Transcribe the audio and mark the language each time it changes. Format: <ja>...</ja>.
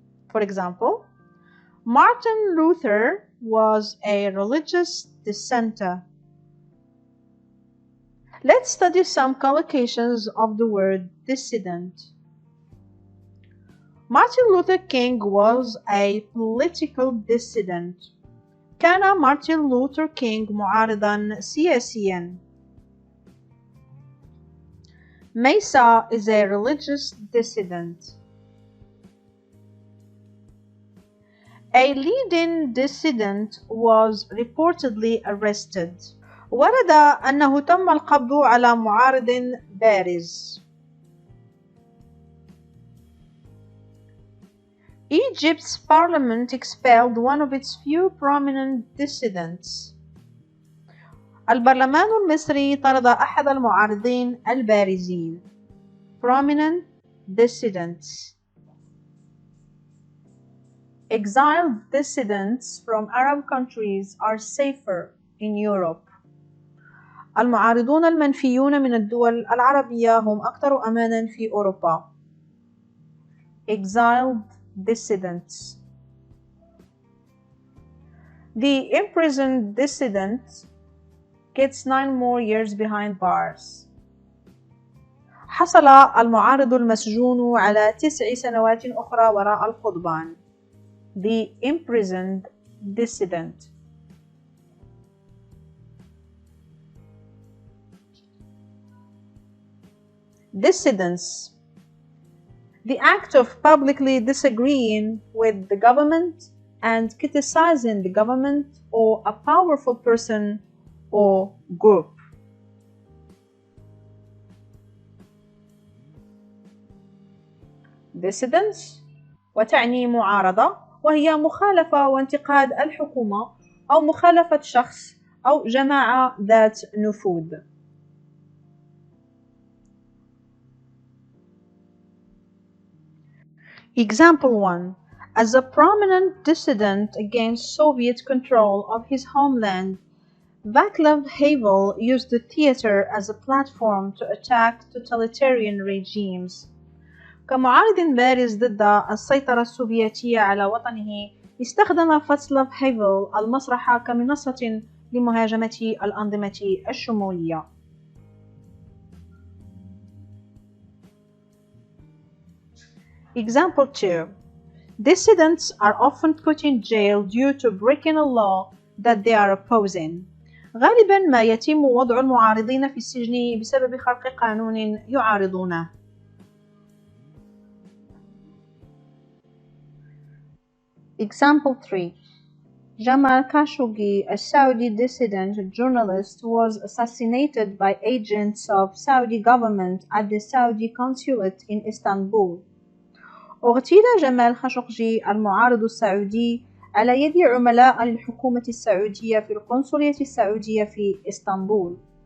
<en>For example, Martin Luther was a religious dissenter. Let's study some collocations of the word dissident. Martin Luther King was a political dissident.</en> <ar>كان مارتن لوثر كينغ معارضا سياسيا.</ar> <en>Mesa is a religious dissident. A leading dissident was reportedly arrested.</en> <ar>ورد أنه تم القبض على معارض بارز.</ar> <en>Egypt's parliament expelled one of its few prominent dissidents.</en> <ar>البرلمان المصري طرد أحد المعارضين البارزين.</ar> <en>Prominent dissidents. Exiled dissidents from Arab countries are safer in Europe.</en> <ar>المعارضون المنفيون من الدول العربية هم أكثر أمانا في أوروبا.</ar> <en>Exiled dissidents. The imprisoned dissident gets 9 more years behind bars.</en> <ar>حصل المعارض المسجون على 9 سنوات أخرى وراء القضبان.</ar> <en>The imprisoned dissident. Dissidence. The act of publicly disagreeing with the government and criticizing the government or a powerful person or group.</en> <ar>Dissidence وتعني معارضة، وهي مخالفة وانتقاد الحكومة أو مخالفة شخص أو جماعة ذات نفوذ.</ar> <en>Example 1. As a prominent dissident against Soviet control of his homeland, Václav Havel used the theater as a platform to attack totalitarian regimes.</en> <ar>كمعارض بارز ضد السيطرة السوفيتية على وطنه، استخدم فاتسلاف هيفل المسرح كمنصة لمهاجمة الأنظمة الشمولية.</ar> <en>Example 2. Dissidents are often put in jail due to breaking a law that they are opposing.</en> <ar>غالبا ما يتم وضع المعارضين في السجن بسبب خرق قانون يعارضونه.</ar> <en>Example 3. Jamal Khashoggi, a Saudi dissident journalist, was assassinated by agents of Saudi government at the Saudi consulate in Istanbul.</en> <ar>اغتيل جمال خاشقجي المعارض السعودي على يد عملاء للحكومة السعودية في القنصلية السعودية في إسطنبول.</ar>